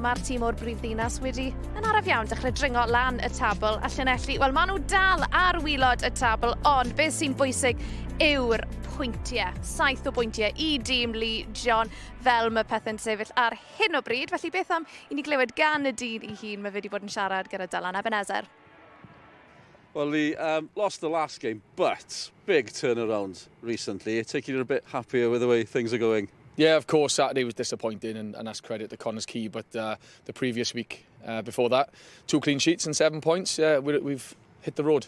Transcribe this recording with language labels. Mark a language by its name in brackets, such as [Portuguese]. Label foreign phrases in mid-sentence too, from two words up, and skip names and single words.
[Welsh] Mae'r tîm o'r brifddinas wedi yn araf iawn dechrau dringo lan y tabl a Llanelli. Wel, maen nhw dal ar wylod y tabl, ond beth sy'n bwysig yw'r pwyntiau. 7 o bwyntiau i dîm Lee John fel mae pethau'n sefyll ar hyn o bryd. Felly beth am i ni glywed gan y dyn i hun mae wedi bod yn siarad gyda Dylan Ebenezer. [English] Well, we lost the last game, but big turnaround recently. I take you a bit happier with the way things are going. Yeah, of course, Saturday was disappointing, and that's credit to Connor's Key, but the previous week before that, 2 clean sheets and 7 points, we've hit the road.